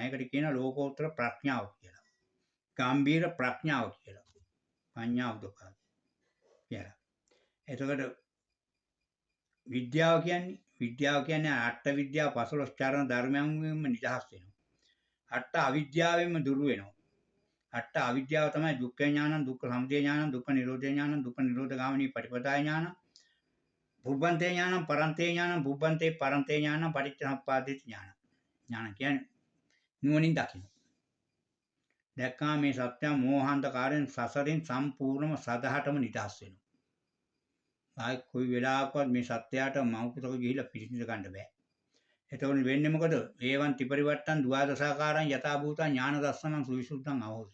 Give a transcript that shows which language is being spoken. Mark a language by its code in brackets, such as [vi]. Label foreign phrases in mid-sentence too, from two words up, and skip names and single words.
[si] ඒකට කියන ලෝකෝත්තර ප්‍රඥාව කියලා. ගාම්භීර ප්‍රඥාව කියලා. [pi] පඤ්ඤා උදපාදි [si] කියලා. එතකොට විද්‍යාව කියන්නේ අට විද්‍යාව 15 චරණ ධර්මයන්ගෙන්ම නිදහස් වෙනවා. අට අවිද්‍යාවෙන්ම දුරු වෙනවා. අට අවිද්‍යාව තමයි [pi] දුක්ඛ ඥානං, දුක්ඛ සමුදය ඥානං, දුක්ඛ නිරෝධ ඥානං, දුක්ඛ නිරෝධ ගාමිනී පටිපදාය ඥානං, බුබ්බන්තේ ඥානං, පරන්තේ ඥානං, බුබ්බන්තේ පරන්තේ ඥානං, පටිච්චසමුප්පාදිත ඥානං. [si] ඥාන කියන්නේ නුවණින් දකින්න. දැක්කා මේ සත්‍ය මෝහාන්ධකාරයෙන් සසරින් සම්පූර්ණම සදහටම නිදහස් වෙනවා. ආයි කොයි වෙලාවකවත් මේ සත්‍යයට මෞකටක ගිහිල්ලා පිළිසිඳ ගන්න බෑ. එතකොට වෙන්නේ මොකද? [pi] ඒවන් ත්‍රිපරිවට්ටන් ද්වාදසාකාරං යථා භූතං ඥාන දස්සනං සුවිසුද්ධං අවෝසි.